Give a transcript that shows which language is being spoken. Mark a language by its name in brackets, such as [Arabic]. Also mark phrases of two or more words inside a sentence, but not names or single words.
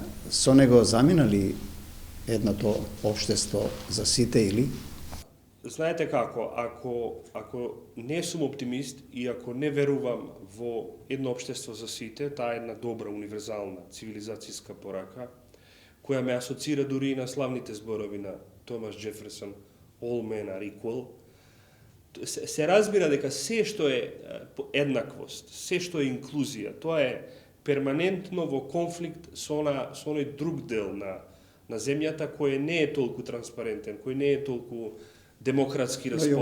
[Macedonian] Со него замина ли едното општество за сите или? Знаете како, ако не сум оптимист и ако не верувам во едно општество за сите, таа е една добра универзална цивилизацијска порака, која ме асоцира дури и на славните зборови на Томас Джеферсон, [English] all men are equal, [Macedonian] се разбира дека се што е еднаквост, се што е инклузија, тоа е перманентно во конфликт со оној друг дел на земјата кој не е толку транспарентен, кој не е толку демократски расположен.